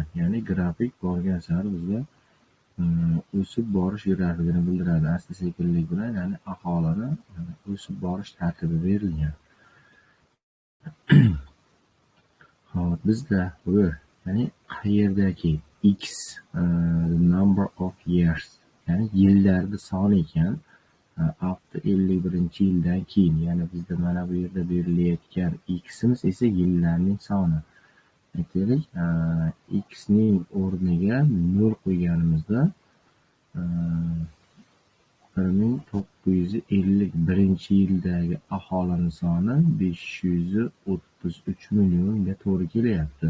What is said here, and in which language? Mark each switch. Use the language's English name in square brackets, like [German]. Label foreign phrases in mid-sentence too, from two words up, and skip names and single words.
[Uzbek] Ya'ni grafik borgan sari bizga o'sib borish grafikini bildiradi. Asta-sekinlik bilan, ya'ni aholini o'sib borish tartibi berilgan. Hop, bizda bu, ya'ni qayerdagi x, [English] number of years, [Uzbek] ya'ni yillarning soni ekan. After 51-yildan keyin, ya'ni bizda mana bu yerda berilayotgan x'imiz esa yillarning soni. Aytaylik, x ning o'rniga 0 qo'yganimizda 1951-yildagi aholining soni 533 millionga to'g'ri kelyapti.